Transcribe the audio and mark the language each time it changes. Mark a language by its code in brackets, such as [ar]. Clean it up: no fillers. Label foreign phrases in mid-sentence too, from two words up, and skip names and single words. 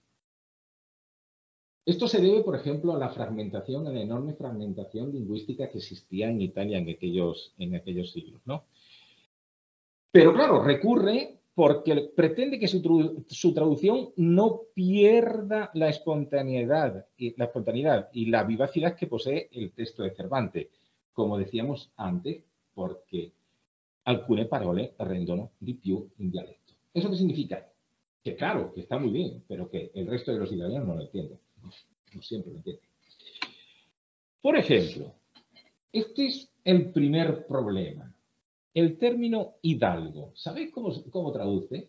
[es] Esto se debe, por ejemplo, a la fragmentación, a la enorme fragmentación lingüística que existía en Italia en aquellos siglos, ¿no? Pero claro, recurre porque pretende que su traducción no pierda la espontaneidad y la vivacidad que posee el texto de Cervantes, como decíamos antes, porque [it] alcune parole rendono di più in dialetto. [es] ¿Eso qué significa? Que claro, que está muy bien, pero que el resto de los italianos no lo entienden. No siempre lo entienden. Por ejemplo, este es el primer problema. El término hidalgo, ¿sabéis cómo traduce?